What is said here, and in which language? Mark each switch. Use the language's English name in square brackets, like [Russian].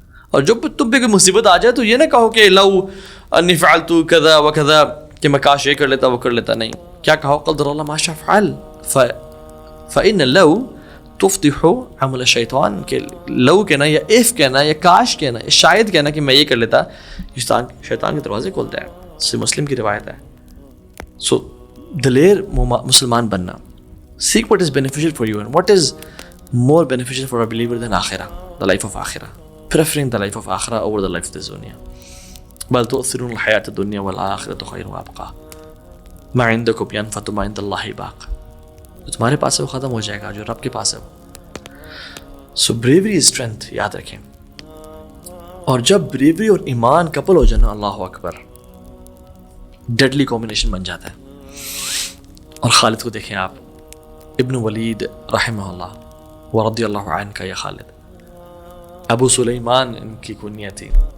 [Urdu] اور جب تم پہ کوئی مصیبت آ جائے تو یہ نہ کہو کہ [Arabic] لو انی فعلت کذا و کذا, [Urdu] کہ میں کاش یہ کر لیتا وہ کر لیتا. نہیں, کیا کہو [Arabic] قدر اللہ ما شاء فعل, فإن لو تفتح عمل الشیطان. [Urdu] کہ لو کہنا یا اف کہنا یا کاش کہنا یا شاید کہنا کہ میں یہ کر لیتا, شیطان کے دروازے کھولتا ہے. سے مسلم کی روایت ہے. سو دلیر مسلمان بننا. [English] Seek what is beneficial for you and what is more beneficial for a believer than آخرہ, the life of آخرہ. Preferring the life of آخرہ over the life of this dunya. [Arabic] بل تؤثرون الحیاة الدنیا والآخرة خیر وابقى ما عندکم ینفد وما عند اللہ باق. [Urdu] جو تمہارے پاس ہے وہ ختم ہو جائے گا, جو رب کے پاس ہے وہ. [English] so bravery is strength, [Urdu] یاد رکھیں. اور جب بریوری اور ایمان کپل ہو جانا, اللہ اکبر, ڈیڈلی کمبینیشن بن جاتا ہے. اور خالد کو دیکھیں آپ, ابن ولید رحمہ اللہ و رضی اللہ عنہ کا یہ خالد, ابو سلیمان ان کی کنیت تھی.